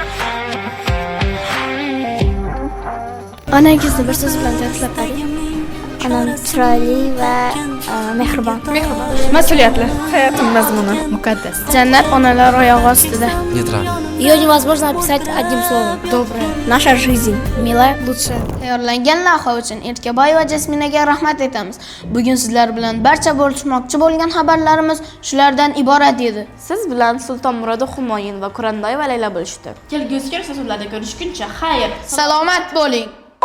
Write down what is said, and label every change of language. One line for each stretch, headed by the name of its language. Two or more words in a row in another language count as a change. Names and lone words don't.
Uzbek: Onangizni bir so'z bilan ta'riflab qo'ying. Onam chiroyli va mehribon. Mas'uliyatli. Hayotim mazmuni. Muqaddas. Jannat onalar oyog'i ostida.
Russian: Нейтрально. Ее невозможно описать одним словом. Добрая. Наша жизнь. Милая, лучшая.
Uzbek: Tayyorlangan lavha uchun Erkaboy va Jasminaga rahmat aytamiz. Bugun sizlar bilan barcha bo'lishmoqchi bo'lgan xabarlarimiz shulardan iborat edi. Siz bilan Sulton Murod Humoyin va Qurandoy va Layla bo'lishdi. Kelgusi ko'rsatuvlarda ko'rishguncha xayr. Salomat bo'ling.